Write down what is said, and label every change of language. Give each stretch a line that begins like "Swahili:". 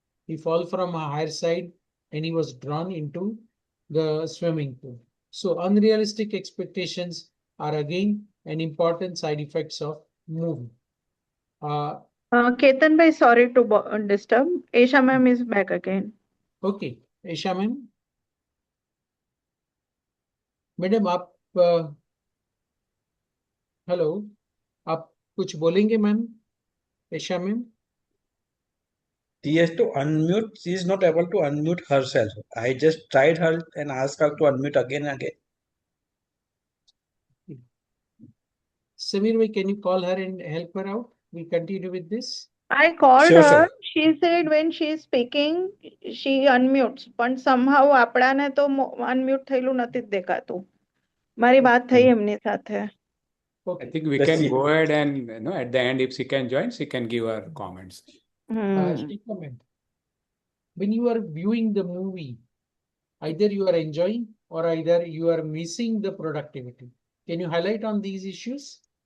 English: He fell from a higher side and he was drawn into the swimming pool. So unrealistic expectations are again an important side effects of movie. Ketan bhai, sorry to disturb. Aisha ma'am is back again. Okay, Aisha ma'am.
Hindi: Madam आप hello, आप कुछ बोलेंगे ma'am?
English: Aisha ma'am. She has to unmute. She is not able to unmute herself. I just tried her and asked her to unmute again and again. Samir bhai, can you call her and help her out? We continue with this. I called Sure, her. sure. She said when she is speaking, she unmutes.
Gujarati: પણ somehow આપણાને તો unmute થયેલું નથી જ દેખાતું. મારી વાત થઈ એમની સાથે.
English: I think we Let's can see. go ahead and at the end, if she can join, she can give her comments. Comment. When you are viewing the movie, either you are enjoying or either you are missing the productivity. Can you highlight on these issues?